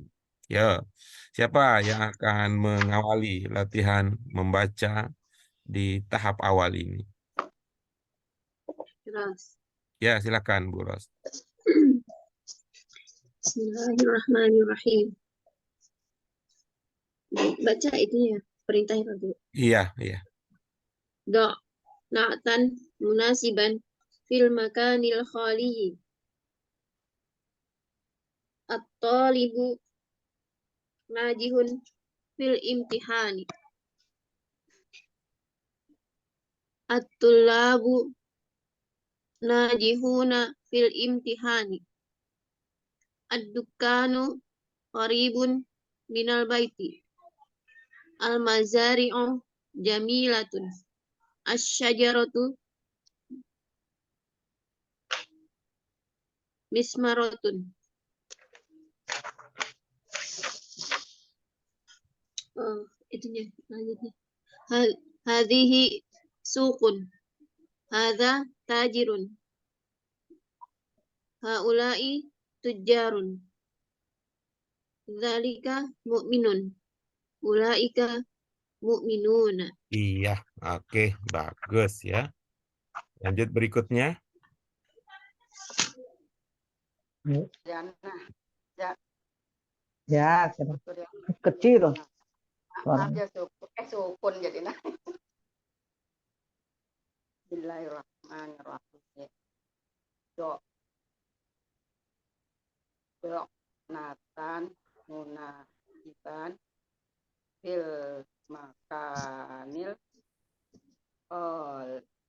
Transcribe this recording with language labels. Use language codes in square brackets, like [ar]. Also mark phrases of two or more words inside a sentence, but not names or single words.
[id] Ya, siapa yang akan mengawali latihan membaca di tahap awal ini? Ros. Ya, silakan Bu Ros. Bismillahirrahmanirrahim. Baca itu ya, perintahnya dulu. Iya, iya. [ar] ضع نعتا مناسبا في المكان الخالي. الطالب ناجح في الامتحان. الطلاب ناجحون في الامتحان. الدكان قريب من البيت. المزارع جميلة. الشجرة مثمرة. [id] Itunya lanjutnya. [ar] هذه سوق. هذا تاجر. هؤلاء تجار. ذلك مؤمن. أولئك مؤمنون. [id] Iya, oke, bagus ya. Lanjut berikutnya. Ya, kecil. Maaf ya sukun jadi nah. Bismillahirrahmanirrahim. [ar] ضع نعتا مناسبا في المكان ال